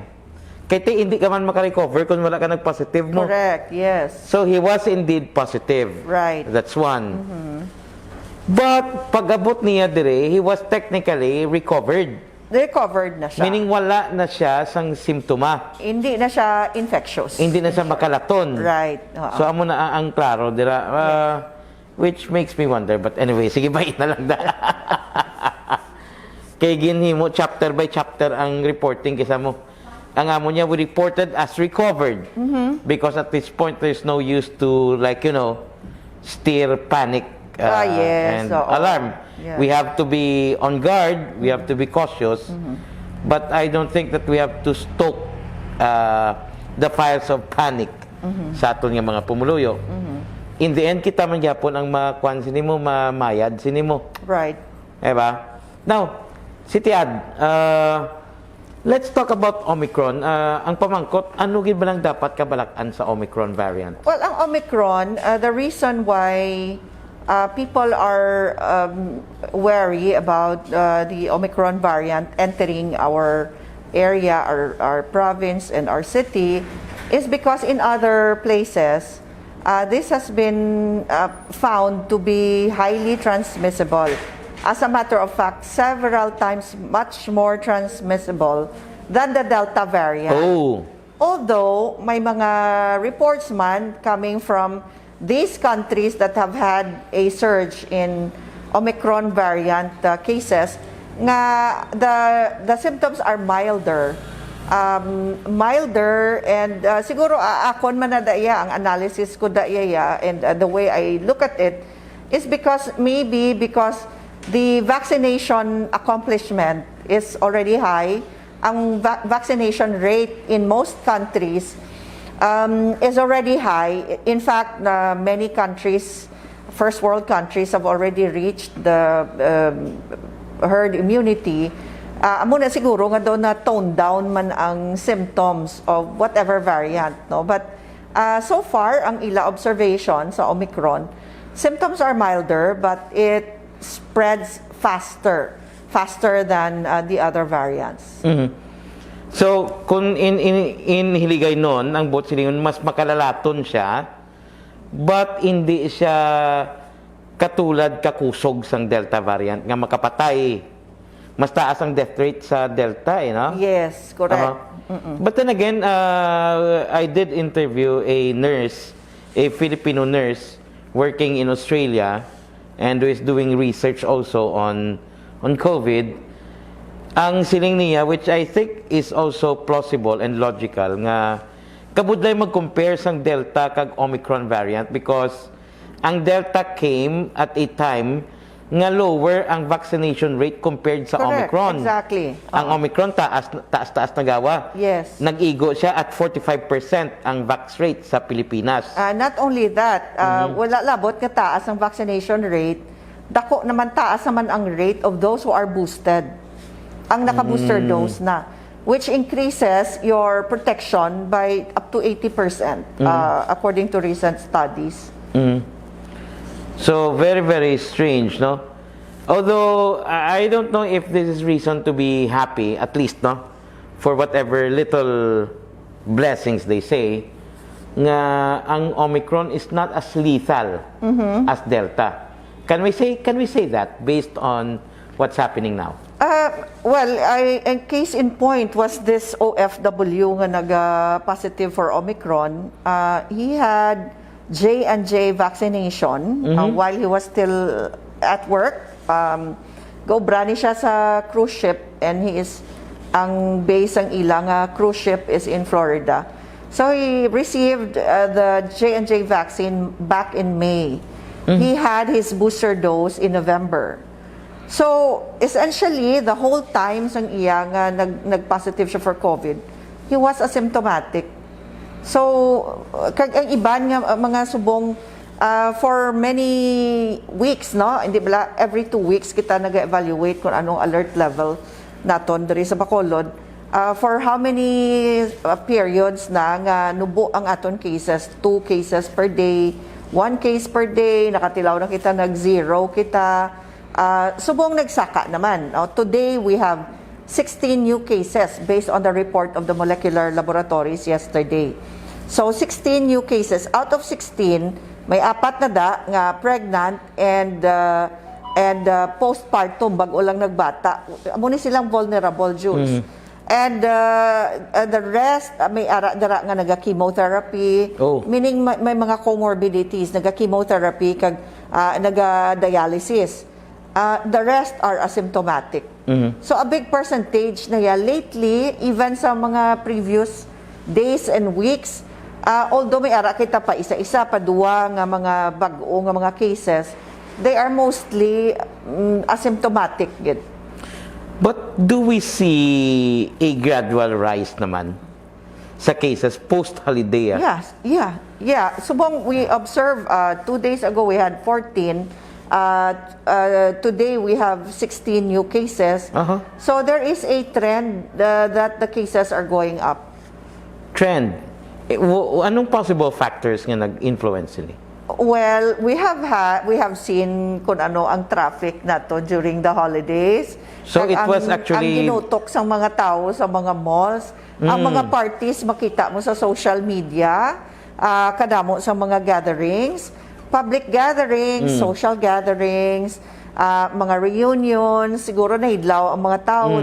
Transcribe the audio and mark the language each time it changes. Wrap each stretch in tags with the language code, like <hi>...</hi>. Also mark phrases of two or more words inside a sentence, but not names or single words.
<hil>Kaya hindi ka man makarecover kung wala ka nag-positive mo.</hil> <en>Correct, yes. So he was indeed positive. Right. That's one. But</en> <hil>pag-abot niya dire,</hil> <en>he was technically recovered.</en> <hil>Recovered na siya. Meaning wala na siya sang simptoma. Hindi na siya infectious. Hindi na siya makalaton.</hil> <en>Right.</en> <hil>So amo na ang klaro dira,</hil> <en>which makes me wonder, but anyway,</en> <hil>sige bait na lang da. Kay ginhimo</hil> <en>chapter by chapter</en> <hil>ang reporting kisa mo. Ang amo niya</hil> <en>we reported as recovered because at this point there's no use to stir panic yes, and alarm. Yes. We have to be on guard, we have to be cautious, but I don't think that we have to stoke the fires of panic</en> <hil>sa aton nga mga pumuluyo.</hil> <en>In the end,</en> <hil>kita man gyapon ang makuan sinimo, mamayad sinimo.</hil> <en>Right.</en> <hil>Diba?</hil> <en>Now, si Tiad, let's talk about Omicron.</en> <hil>Ang pamangkot, ano gid ba lang dapat kabalakan sa Omicron variant?</hil> <en>Well, ang Omicron, the reason why people are wary about the Omicron variant entering our area, our province, and our city is because in other places, this has been found to be highly transmissible. As a matter of fact, several times much more transmissible than the Delta variant. Oh. Although</en> <hil>may mga reports man</hil> <en>coming from these countries that have had a surge in Omicron variant cases, nga the symptoms are milder. Milder and</en> <hil>siguro akon man na daya ang analysis ko daya</hil> <en>and the way I look at it is because the vaccination accomplishment is already high. Ang vaccination rate in most countries is already high. In fact, many countries, first world countries, have already reached the herd immunity.</en> <hil>Amo na siguro nga daw na</hil> <en>tone down</en> <hil>man ang</hil> <en>symptoms of whatever variant,</en> <hil>no?</hil> <en>But so far,</en> <hil>ang ila observation sa Omicron,</hil> <en>symptoms are milder, but it spreads faster than the other variants. So,</en> <hil>kung in hiligay nun, ang bot silingon, mas makalalaton siya, but hindi siya katulad kakusog sang Delta variant, nga makapatay. Mas taas ang</hil> <en>death rate</en> <hil>sa Delta, no?</hil> <en>Yes, correct. But then again, I did interview a nurse, a Filipino nurse, working in Australia, and who is doing research also on COVID.</en> <hil>Ang siling niya,</hil> <en>which I think is also plausible and logical,</en> <hil>nga kabudlay mag-compare sang Delta kag Omicron variant because ang Delta</hil> <en>came at a time</en> <hil>nga lower ang</hil> <en>vaccination rate compared</en> <hil>sa</hil> <en>Correct, Omicron. exactly.</en> <hil>Ang Omicron taas na gawa.</hil> <en>Yes.</en> <hil>Nag-igo siya at 45% ang</hil> <en>vax rate</en> <hil>sa Pilipinas.</hil> <en>Not only that,</en> <hil>wala labot nga taas ang</hil> <en>vaccination rate,</en> <hil>dako naman taas naman ang</hil> <en>rate of those who are boosted.</en> <hil>Ang naka-booster dose na,</hil> <en>which increases your protection by up to 80%, according to recent studies. So, very, very strange, no? Although, I don't know if this is reason to be happy, at least, no? For whatever little blessings they say,</en> <hil>nga ang</hil> <en>Omicron is not as lethal as Delta. Can we say that based on what's happening now? Well, a case in point was this OFW nga nag-positive for Omicron. He had J&J vaccination while he was still at work.</en> <hil>Go brani siya sa</hil> <en>cruise ship and he is</en> <hil>ang base ang ilang</hil> <en>cruise ship is in Florida. So he received the J&J vaccine back in May. He had his booster dose in November. So essentially, the whole time</en> <hil>sang iya nga nag-positive siya</hil> <en>for COVID, he was asymptomatic.</en> <hil>So kag ang iban nga mga subong</hil> <en>for many weeks,</en> <hil>no? Hindi ba every 2 weeks kita nag-evaluate kung anong</hil> <en>alert level</en> <hil>naton diri sa Bacolod.</hil> <en>For how many periods</en> <hil>na nga nubo ang aton cases, 2</hil> <en>cases per day,</en> <hil>1</hil> <en>case per day,</en> <hil>nakatilaw na kita, nag-0 kita. Subong nagsaka naman.</hil> <en>Today we have 16 new cases based on the report of the molecular laboratories yesterday. So 16 new cases. Out of 16,</en> <hil>may 4 na da nga pregnant and postpartum, bago lang nagbata. Amo ni silang vulnerable, Jules.</hil> <en>And the rest,</en> <hil>may dara nga naga-chemotherapy, meaning may mga comorbidities, naga-chemotherapy, kag naga-dialysis.</hil> <en>The rest are asymptomatic. So a big percentage na lately, even</en> <hil>sa mga</hil> <en>previous days and weeks, although</en> <hil>may ara kita pa isa-isa, pa duwa nga mga bag-o nga mga</hil> <en>cases, they are mostly asymptomatic. But do we see a gradual rise</en> <hil>naman sa</hil> <en>cases post-holiday? Yes, yeah. Subong we observe 2 days ago we had 14. Today we have 16 new cases. So there is a trend that the cases are going up. Trend?</en> <hil>Anong</hil> <en>possible factors</en> <hil>nga nag-influence nila?</hil> <en>Well, we have seen</en> <hil>kung ano ang</hil> <en>traffic nato during the holidays. So it was actually</en> <hil>ang ginutok sa mga tao sa mga malls, ang mga parties makita mo sa</hil> <en>social media,</en> <hil>kadamo sa mga gatherings,</hil> <en>public gatherings, social gatherings,</en> <hil>mga reunions, siguro nahidlaw ang mga tao.</hil>